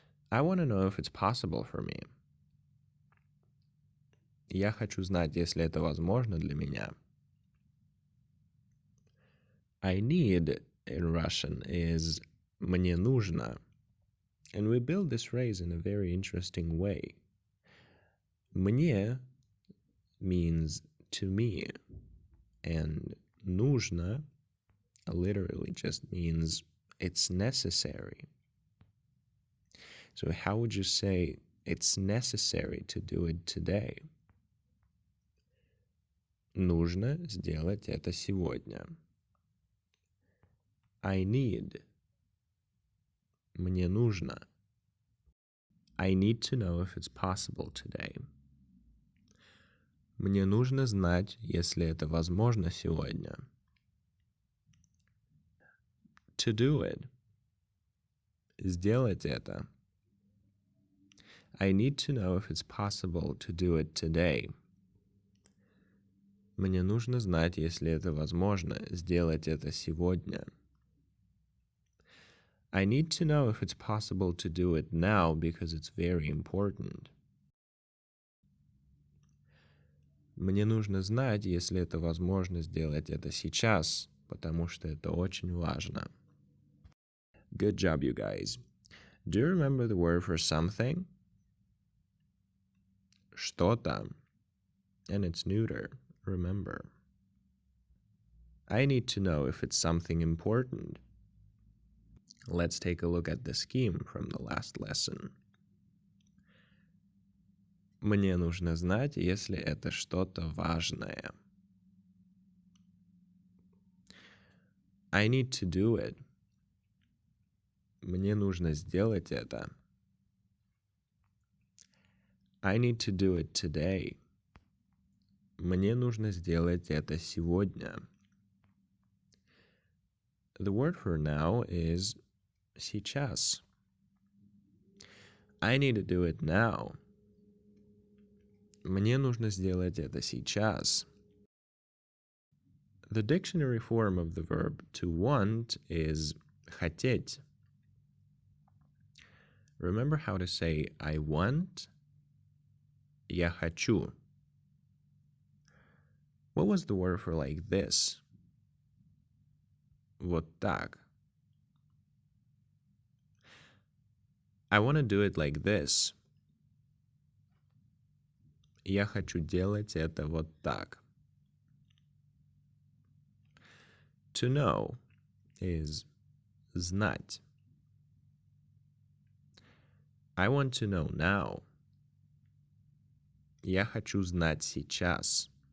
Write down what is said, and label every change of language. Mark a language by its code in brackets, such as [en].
[en] I want to know if it's possible for me. [ru] Я хочу знать, если это возможно для меня. [en] I need in Russian is [ru] мне нужно. [en] And we build this phrase in a very interesting way. Мне means to me, and нужно literally just means it's necessary. So how would you say it's necessary to do it today? [ru] Нужно сделать это сегодня. [en] I need. [ru] Мне нужно. [en] I need to know if it's possible today. [ru] Мне нужно знать, если это возможно сегодня. [en] To do it. [ru] Сделать это. [en] I need to know if it's possible to do it today. [ru] Мне нужно знать, если это возможно, сделать это сегодня. [en] I need to know if it's possible to do it now because it's very important. [ru] Мне нужно знать, если это возможно сделать это сейчас, потому что это очень важно. [en] Good job, you guys. Do you remember the word for something? [ru] Что-то. [en] And it's neuter, remember. I need to know if it's something important. Let's take a look at the scheme from the last lesson. [ru] Мне нужно знать, если это что-то важное. [en] I need to do it. [ru] Мне нужно сделать это. [en] I need to do it today. [ru] Мне нужно сделать это сегодня. [en] The word for now is сейчас. I need to do it now. [ru] Мне нужно сделать это сейчас. [en] The dictionary form of the verb to want is хотеть. Remember how to say I want? [ru] Я хочу. [en] What was the word for like this? [ru] Вот так. [en] I want to do it like this. [ru] Я хочу делать это вот так. [en] To know is знать. I want to know now. [ru] Я хочу знать сейчас.